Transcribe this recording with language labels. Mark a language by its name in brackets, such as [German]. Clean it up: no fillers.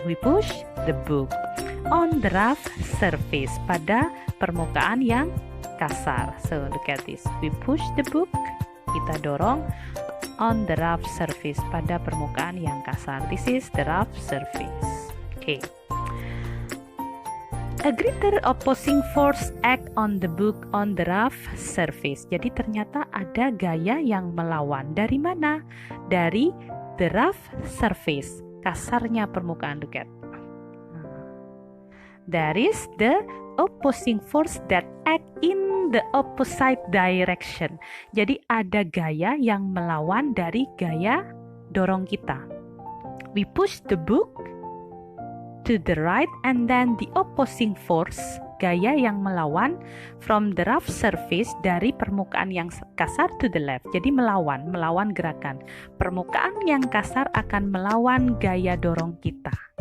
[English] We push the book on the rough surface, [Indonesian] pada permukaan yang kasar. [English] So look at this. We push the book. [Indonesian] Kita dorong [English] on the rough surface, [Indonesian] pada permukaan yang kasar. [English] This is the rough surface. Okay. A greater opposing force act on the book on the rough surface. [Indonesian] Jadi ternyata ada gaya yang melawan. Dari mana? Dari [English] the rough surface, [Indonesian] kasarnya permukaan. [English] Look at. There is the opposing force that act in the opposite direction. [Indonesian] Jadi ada gaya yang melawan dari gaya dorong kita. [English] We push the book to the right and then the opposing force [Indonesian] gaya yang melawan [English] from the rough surface, [Indonesian] dari permukaan yang kasar [English] to the left. [Indonesian] Jadi melawan gerakan. Permukaan yang kasar akan melawan gaya dorong kita.